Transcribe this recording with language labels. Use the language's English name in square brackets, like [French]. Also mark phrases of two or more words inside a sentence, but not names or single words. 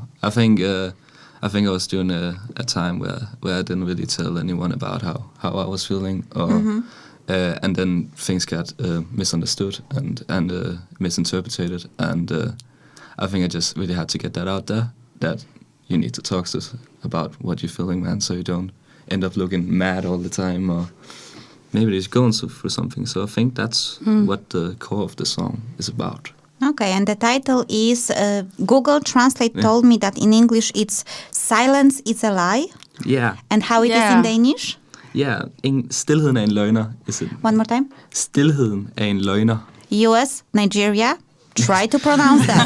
[English] I think I was doing a time where I didn't really tell anyone about how I was feeling, and then things got misunderstood and misinterpreted, and I think I just really had to get that out there, that you need to talk to us about what you're feeling, man, so you don't end up looking mad all the time, or maybe just going through something. So I think that's what the core of the song is about. Okay, and the title is, Google Translate told me that in English it's Silence is a Lie. Yeah. And how it is in Danish? Yeah, [Danish] stilheden er en løgner. [English] Is it? One more time. [Danish] Stilheden er en løgner. [English] US, Nigeria, try to pronounce that.